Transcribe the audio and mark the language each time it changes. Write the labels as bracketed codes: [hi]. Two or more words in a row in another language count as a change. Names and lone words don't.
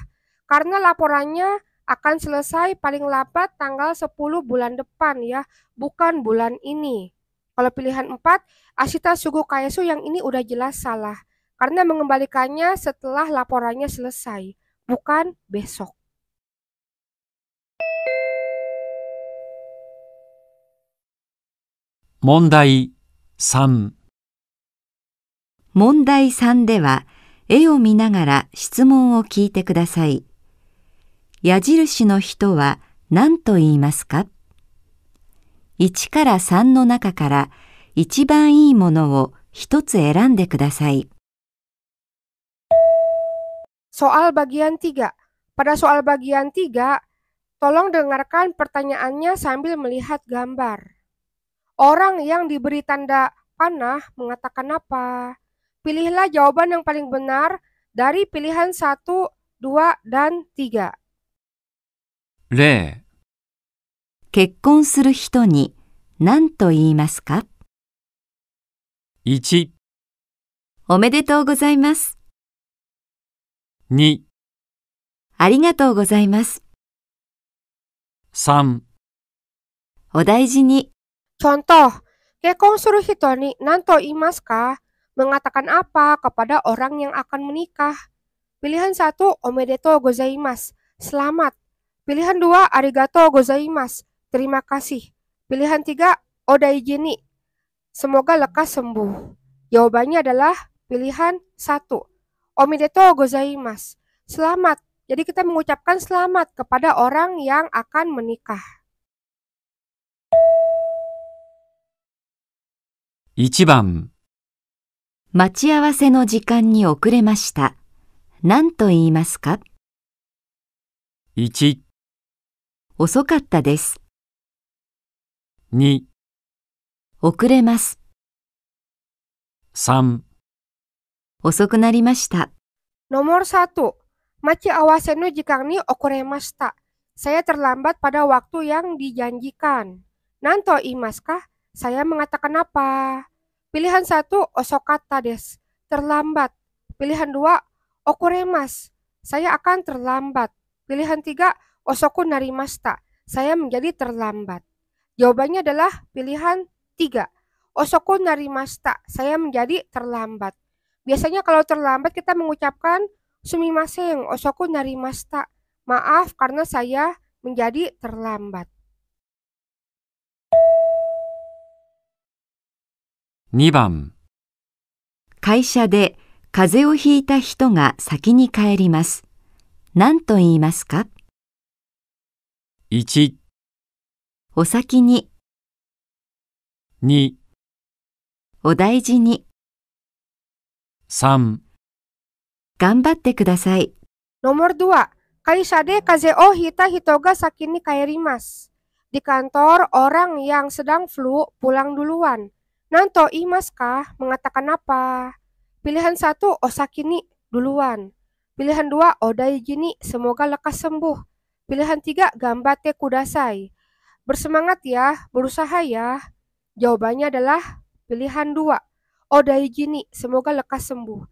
[id] Karena laporannya akan selesai paling lambat tanggal 10 bulan depan ya, bukan bulan ini. Kalau pilihan 4, [ja] 明日すぐ返す [id] yang ini udah jelas salah. Karena mengembalikannya setelah laporannya selesai, bukan besok. Mondai 3. [ja] 問題3では、絵を見ながら質問を聞いてください。矢印の人は何と言いますか？ 1から3の中から一番いいものを一つ選んでください。 [id] Soal bagian 3. Pada soal bagian 3, tolong dengarkan pertanyaannya sambil melihat gambar. Orang yang diberi tanda panah mengatakan apa? Pilihlah jawaban yang paling benar dari pilihan 1, 2, dan 3. [ja] 0、結婚する人に何と言いますか？ 1、おめでとうございます。 2、ありがとうございます。 3、お大事に。 [id] Contoh, [ja] 結婚する人に何と言いますか [id] mengatakan apa kepada orang yang akan menikah. Pilihan 1, [ja] おめでとうございます, [id] selamat. Pilihan 2, [ja] ありがとうございます, [id] terima kasih. Pilihan 3, odaijini, semoga lekas sembuh. Jawabannya adalah pilihan 1, [ja] おめでとうございます, [id] selamat. Jadi kita mengucapkan selamat kepada orang yang akan menikah. [ja] 1 番、待ち合わせの時間に遅れました。何と言いますか？ 1、遅かったです。 2、遅れます。 3、遅くなりました。 Nomor 1, 待ち合わせの時間に遅れました. [id] Saya terlambat pada waktu yang dijanjikan. [ja] 何と言いますか? [id] Saya mengatakan apa? Pilihan 1, [ja] 遅かったです, [id] terlambat. Pilihan 2, okuremasu, saya akan terlambat. Pilihan 3, [ja] 遅くなりました, [id] saya menjadi terlambat. Jawabannya adalah pilihan 3, [ja] 遅くなりました, [id] saya menjadi terlambat. Biasanya kalau terlambat kita mengucapkan [ja] すみません、遅くなりました, [id] maaf karena saya menjadi terlambat. [ja] 2 番、会社で風邪をひいた人が先に帰ります。何と言いますか？ 1、お先に。 2、お大事に。 3、頑張ってください。 Nomor 2, 会社で風邪をひいた人が先に帰ります. [id] Di kantor, orang yang sedang flu pulang duluan. [ja] 何と言いますか? [id] Mengatakan apa? Pilihan 1, osakini, duluan. Pilihan 2, odaijini, semoga lekas sembuh. Pilihan 3, [ja] 頑張ってください. [id] Bersemangat ya, berusaha ya. Jawabannya adalah pilihan 2, odaijini, semoga lekas sembuh.